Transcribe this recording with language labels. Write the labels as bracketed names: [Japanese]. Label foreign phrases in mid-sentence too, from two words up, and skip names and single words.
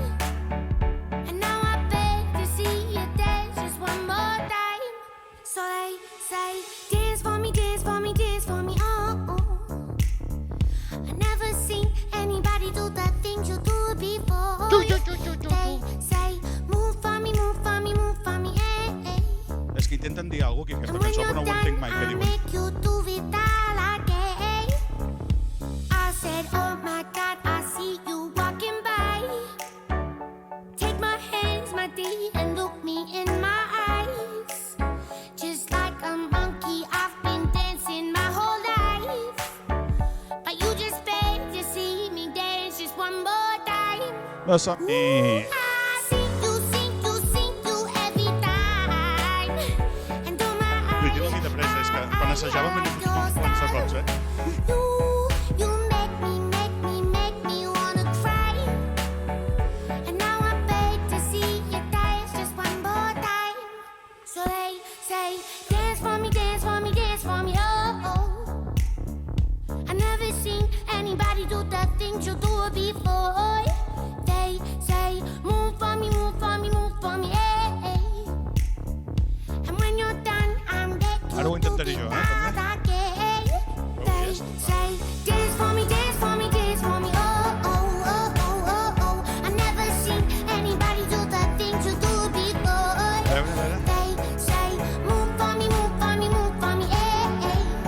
[English] And now I beg to see you dance just one more time. So they say, dance for me, dance for me, dance for me, oh, oh. I never seen anybody do the things you do before. They say, move for me, move for me, move for me, eh, eh. [Catalan] És que intenten dir alguna cosa, que [English] And [Catalan] aquesta [English] when [Catalan] cançó [English] you're [Catalan] però no ho [English] done, [Catalan] entenc mai, que [English] I'll [Catalan] diuen. [English] make you do it all again. I said, oh my God, I see you walking by. Take my hands, my dear, and look me in my eyes. Just like a monkey, I've been dancing my whole life. But you just beg to see me dance just one more time. [Catalan] No som [English] I see you every time. And oh my, [Catalan] Vull dir, la vida presa, és que quan assajàvem hem fet uns quants acords, eh? [English] You make me wanna cry. And now I beg to see you dance just one more time. So they say, dance for me, dance for me, dance for me, oh, oh. I never seen anybody do the things you do before. They say, move for me, move for me, move for me, eh, eh. And when you're done, I'm back to [Catalan] Ara ho intentaré jo, també. [English] They say, dance for me, dance for me, dance for me, oh, oh, oh, oh, oh, oh. I never seen anybody do the things you do before. [Catalan] A veure. [English] They say, move for me, move for me, move for me, eh, eh.